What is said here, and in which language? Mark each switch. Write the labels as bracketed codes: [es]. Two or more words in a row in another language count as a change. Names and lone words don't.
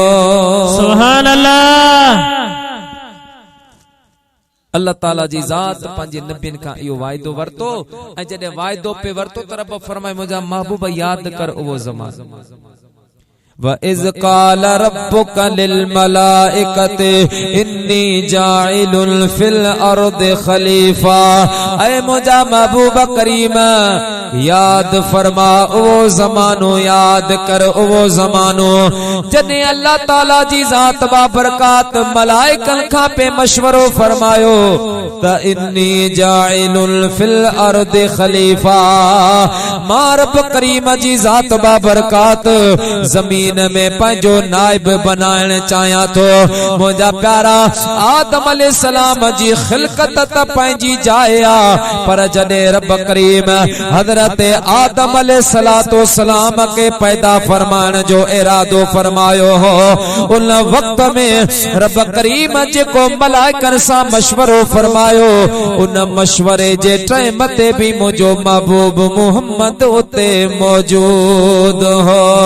[ar] سبحان الله. [sd] अल्लाह ताला जी जात पंहिंजे नबियन का इहो वायदो वरतो ऐं जॾहिं वायदो पे वरतो त रब फरमाए मुंहिंजा महबूब याद कर उहो ज़मानो। [ar] وإذ قال ربك للملائكة إني جاعل في الأرض خليفة. [sd] ऐ मुझा महबूब करीम याद फरमा वो जमानो, याद कर वो जमानो जने अल्लाह ताला जी जात बाबरकात मलाइकन का पे मशवरो फरमायो त [ar] إني جاعل في الأرض خليفة. [sd] मां रब करीम जी जात बाबरकात जमीन में पंहिंजो नाइब बनाइण चाहियां थो। मुंहिंजा प्यारा आदम अलैहिस्सलाम जी खिलकत त पंहिंजी जाइ आ, पर जॾहिं रब करीम हज़रत आदम [ar] عليه الصلاة السلام [sd] के पैदा फरमाइण जो इरादो फरमायो हो, उन वक्त में रब करीम जेको मलाइकन सां मशवरो फरमायो उन मशवरे जे टाइम ते भी मुंहिंजो महबूब मोहम्मद उते मौजूद हो।